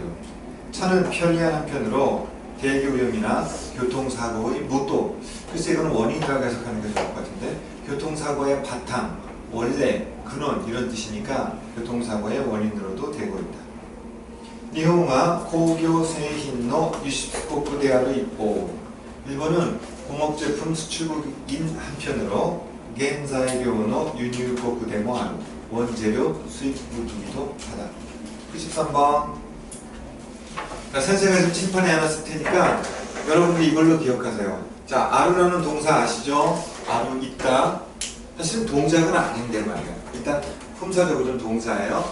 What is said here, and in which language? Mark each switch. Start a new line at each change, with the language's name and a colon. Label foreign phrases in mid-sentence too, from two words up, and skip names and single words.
Korean: 차는 편리한 한편으로 대기오염이나 교통사고의 무도. 글쎄 이거는 원인이라고 해석하는 게 좋을 것 같은데 교통사고의 바탕, 원래 근원 이런 뜻이니까 교통사고의 원인으로도 되고 있다.
Japanese: 일본은 工業製品の輸出国である一方
Korean: 일본은 공업제품 수출국인 한편으로
Japanese: 原材料の輸入国でもある
Korean: 원재료 수입국이기도 하다. 93번. 자, 선생님이 좀 칠판에 해놨을 테니까 여러분들이 이걸로 기억하세요. 자, 아루라는 동사 아시죠? 아루 있다. 사실은 동작은 아닌데 말이야. 일단 품사적으로는 동사예요.